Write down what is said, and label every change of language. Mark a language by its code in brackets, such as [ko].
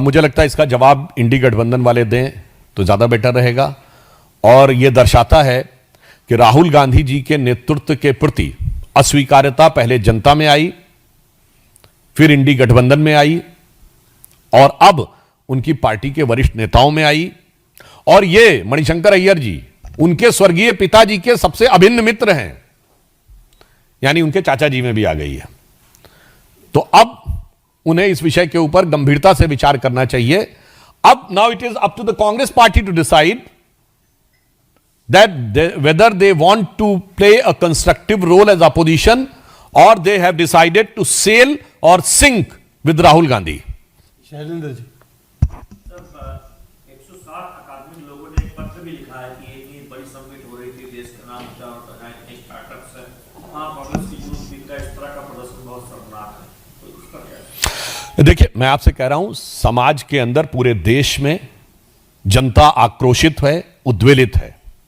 [hi] मुझे लगता है इसका जवाब इंडी गठबंधन वाले दें तो ज्यादा बेटर रहेगा, और यह दर्शाता है कि राहुल गांधी जी के नेतृत्व के प्रति अस्वीकार्यता पहले जनता में आई, फिर इंडी गठबंधन में आई, और अब उनकी पार्टी के वरिष्ठ नेताओं में आई। और ये मणिशंकर अय्यर जी उनके स्वर्गीय पिताजी के सबसे अभिन्न मित्र हैं, यानी उनके चाचा जी में भी आ गई है। तो अब उन्हें इस विषय के ऊपर गंभीरता से विचार करना चाहिए। [en] अब now it is up to the Congress party to decide that whether they want to play a constructive role as opposition or they have decided to sail or sink with Rahul Gandhi. [hi] Shailendra ji. Sir, 160 अकादमिक लोगों ने एक पत्र भी लिखा है कि एक बड़ी समिट हो रही थी, देश का नाम स्टार्टअप्स है, वहां कांग्रेस की यूथ विंग का इस तरह का प्रदर्शन बहुत शर्मनाक है, तो इस पर क्या? देखिए, मैं आपसे कह रहा हूं, समाज के अंदर पूरे देश में जनता आक्रोशित है, उद्वेलित है।